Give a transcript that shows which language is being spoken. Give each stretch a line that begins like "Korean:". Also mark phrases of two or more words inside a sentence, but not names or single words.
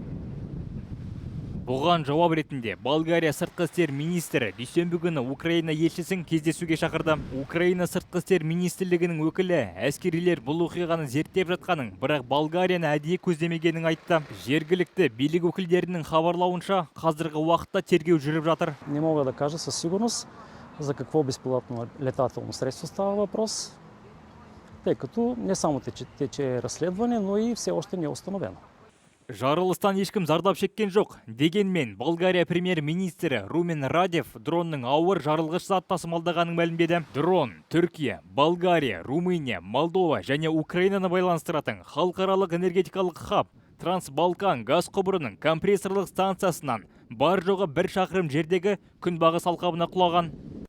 Kazakh: Бұған жауап ретінде Болгария сыртқы істер министрі дүйсенбі күні Украина елшісін кездесуге шақырды. Украина сыртқы істер министрлігінің өкілі әскерилер бұл оқиғаны зерттеп жатқанын, бірақ Болгарияны әдейі көздемегенін айтты. Жергілікті билік өкілдерінің хабарлауынша, қазіргі уақытта тергеу жүріп жатыр.
Bulgarian: Не мога да кажа със сигурност за какво безпилотно летателно средство става въпрос, тъй като не само тече разследване, но и все още не е установено.
Kazakh: Жарылыстан ешкім зардап шеккен жоқ. Дегенмен, Болгария премьер-министрі Румен Радев дронның ауыр жарылғыш зат тасымалдағанын мәлімдеді. Дрон Түркия, Болгария, Румыния, Молдова және Украинаны байланыстыратын халықаралық энергетикалық хаб Трансбалкан газ құбырының компрессорлық станциясынан бар жоғы 1 шақырым жердегі күнбағыс алқабына құлаған.